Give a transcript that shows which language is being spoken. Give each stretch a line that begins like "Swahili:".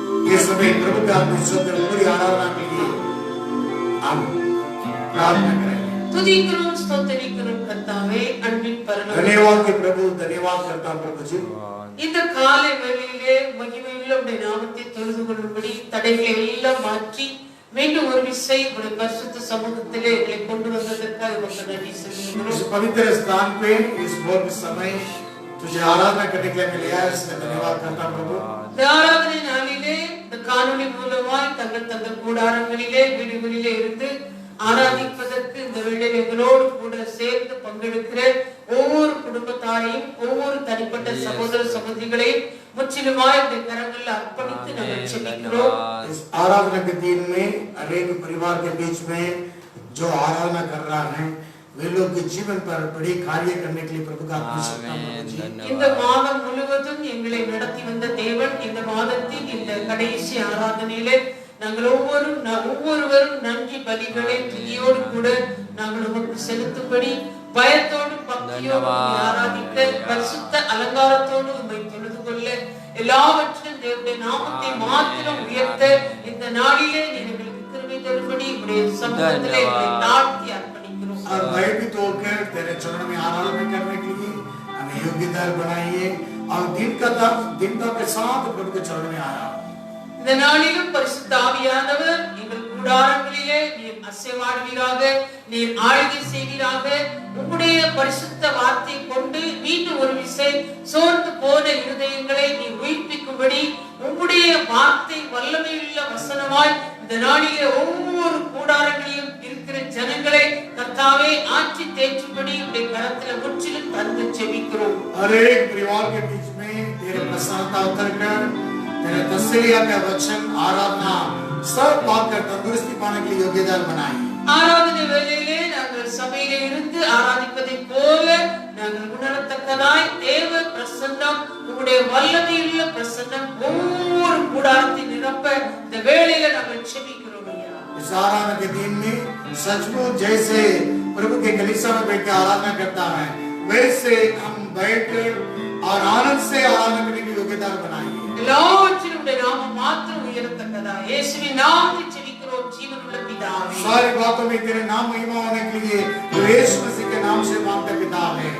Hindi: ये समय प्रभु का आत्मिक पूरी आराधना के लिए हम प्रार्थना करेंगे।
Tamil: துதிக்கிறோம் ஸ்தோத்திரிக்கிறோம் கர்த்தாவே அன்பின் பரலோக
Hindi: धन्यवाद के प्रभु, धन्यवाद करता हूं प्रभु जी।
Tamil: இந்த காலை வேளையிலே மகிமையுள்ள உம்முடைய நாமத்தை தொழுது கொள்ளும்படி தடைகளை எல்லாம் மாற்றி மீண்டும் ஒரு விசை உம்முடைய பரிசுத்த சமூகத்திலே எங்களை கொண்டு வந்ததற்காக உமக்கு நன்றி
Hindi: इस
Tamil: செலுத்துகிறோம்।
Hindi: पवित्र स्थान पे इस भोर के समय तुझे आराधना करने के लिए मिला है, इसलिए धन्यवाद करता हूं प्रभु।
Tamil: இந்த ஆராதனை நாளிலே இந்த காணொளி மூலமாய் தங்கள் கூடாரங்களிலே வீடுகளிலே இருந்து ஆராதிப்பதற்கு இந்த வேளையில் எங்களோடு கூட சேர்ந்து பங்கெடுக்கிற ஒவ்வொரு குடும்பத்தாரையும் ஒவ்வொரு தனிப்பட்ட சகோதர சகோதரிகளையும் முற்றிலுமாய் இந்த கரங்களில் அர்ப்பணித்து நாங்கள் ஜெபிக்கிறோம்।
Hindi: इस आराधना के दिन में अनेक परिवार के बीच में जो आराधना कर रहा है वे लोग के जीवन पर बड़ी कार्य करने के लिए प्रभु का
Tamil: இந்த மாதம் முழுவதும் எங்களை நடத்தி வந்த தேவன் இந்த மாதத்தில் இந்த கடைசி ஆராதனையிலே நாங்கள் ஒவ்வொருவரும் நன்றி பலிகளை துதியோடு கூட நாங்கள் உமக்கு செலுத்தும்படி பயத்தோடு பக்தியோடு ஆராதிக்க பரிசுத்த அலங்காரத்தோடு உம்மை தொழுது கொள்ள எல்லாவற்றிலும் தேவனுடைய நாமத்தை மாத்திரம் உயர்த்த இந்த நாளிலே எங்களுக்கு கிருபை தரும்படி உம்முடைய சமூகத்திலே எங்களை தாழ்த்தி அர்ப்பணிக்கிறோம்।
Hindi: और भयभीत होकर तेरे चरणों में आराधना करने के लिए हमें योग्यता बनाइए और दिन के साथ प्रभु के चरणों में आया।
Tamil: இந்த நாளிலும் பரிசுத்த ஆவியானவர் எங்கள் கூடாரங்களிலே நீர் அசைவாடுவீராக, நீர் ஆளுகை செய்வீராக। உம்முடைய பரிசுத்த வார்த்தை கொண்டு மீண்டும் ஒரு விசை சோர்ந்து போன இருதயங்களை நீர் உயிர்ப்பிக்கும்படி உம்முடைய வார்த்தை வல்லமையுள்ள வசனமாய் இந்த நாளிலே ஒவ்வொரு கூடாரங்களிலும் இருக்கிற ஜனங்களை கர்த்தாவே ஆற்றி தேற்றும்படி உம்முடைய கரத்தில் முற்றிலும் தந்து ஜெபிக்கிறோம்।
Hindi: हर एक परिवार के बीच में तेरे प्रसन्नता उतरकर तेरे तसल्लिया का वचन आराधना सब पाकर तंदुरुस्ती पाने के लिए योग्यता बनाई।
Tamil: ஆராதனை வேளையிலே நாங்கள் சபையிலே இருந்து ஆராதிப்பதைப் போல நாங்கள் உணரத்தக்கதாய் தேவ பிரசன்னம் உம்முடைய வல்லமையுள்ள பிரசன்னம் ஒவ்வொரு கூடாரத்தை நிரப்ப இந்த வேளையில நாங்கள் ஜெபிக்கிறோம் ஐயா।
Hindi: इस आराधना के दिन में सचमुच जैसे प्रभु के कलीसिया में बैठ के आराधना करता है वैसे हम बैठकर और आनंद से आराधना करने की योग्यता बनाई।
Tamil: எல்லாவற்றிலும் உம்முடைய நாமம் மாத்திரம் உயரத்தக்கதாய் இயேசுவின் நாமத்தில் ஜெபிக்கிறோம் ஜீவனுள்ள பிதாவே।
Hindi: सारी बातों में तेरे नाम महिमा होने के लिए यीशु मसीह के नाम से मांगते पिता है,